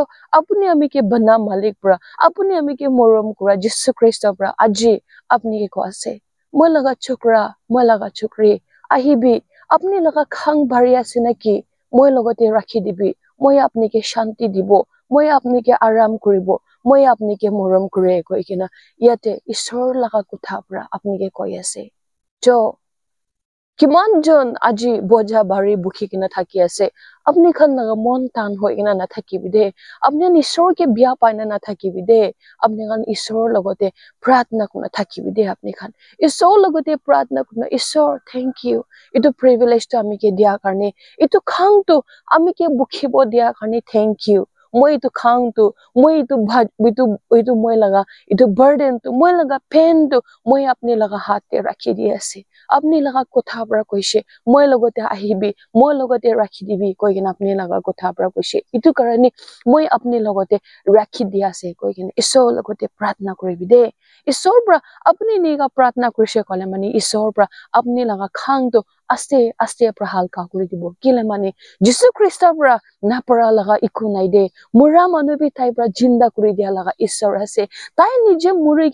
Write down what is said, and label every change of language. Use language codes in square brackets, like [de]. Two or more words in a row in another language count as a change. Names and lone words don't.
[nag] apni ami ke bana malik pra apni ami ke morom kura Jesus Christ pra aji apni ke ko ase moi laga chokra moi laga chokri ahibi apni laga khang bhari ase naki moi logote rakhi dibi moi apni ke shanti dibo moi apni ke aram koribo moi apni ke morom kore koi kina yate ishwar laga kotha pra apni ke koi ase jo kiman jon aji boja bari bukhi kina thaki ase apni khan naga mon tan hoi kina na thaki bide apni ishwar ke bia paina na thaki bide apni khan ishwar logote pratna kuna thaki bide apni khan ishwar logote pratna kuna ishwar [en] thank you [nag] itu privilege to ami ke dia karne itu khang to ami ke bukhi bo dia karne [en] thank you [nag] moi itu khang to moi itu moi laga itu burden to moi laga pain to moi apni laga hath te rakhi di ase apni laga kotha pra koise moi logote ahibi moi logote rakhi dibi koi kina apni laga kotha pra koise itu karani moi apni logote rakhi di ase koi kina ishwar logote pratna koribi de ishwar pra apni niga pratna korise kole mani ishwar pra apni laga khang to aste pra halka kori dibo kile mani Jesus Christ pra napara laga iku nai de mura manu bi tai pra jinda kori dia laga ishwar ase tai nije muri